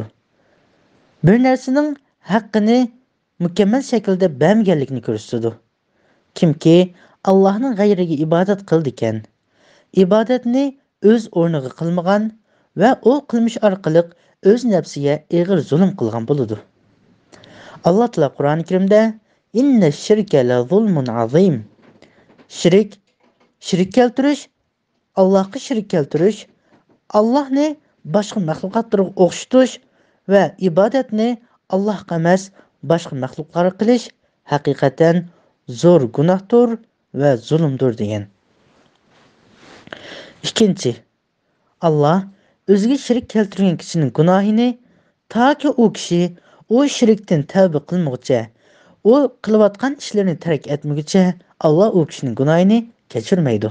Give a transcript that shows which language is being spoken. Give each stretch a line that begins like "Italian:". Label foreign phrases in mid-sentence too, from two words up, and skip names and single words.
Uzbek: Bir narsaning haqqini mukammal shaklda bermaganligini ko'rsatadi. Kimki Allohning g'ayriga ibodat qildi ekan, ibodatni o'z o'rniga qilmagan va u qilmish orqali o'z nafsiga og'ir zulm qilgan bo'ladi. Alloh taolo Qur'oni Karimda
Arabic: إن الشرك لظلم عظيم.
Uzbek: Shirk keltirish, Allohga shirk keltirish, Allohni boshqa maxluqotlarga o'xshatish va ibodatni Allohga emas, boshqa maxluqlarga qilish haqiqatan zo'r gunohdir va zulmdir degan. Ikkinchi, Alloh o'ziga shirk keltirgan kishining gunohini toki u kishi o shirkdan tavba qilmoqcha, o qilayotgan ishlarini tark etmoqcha, Alloh o kishining gunohini kechirmaydi.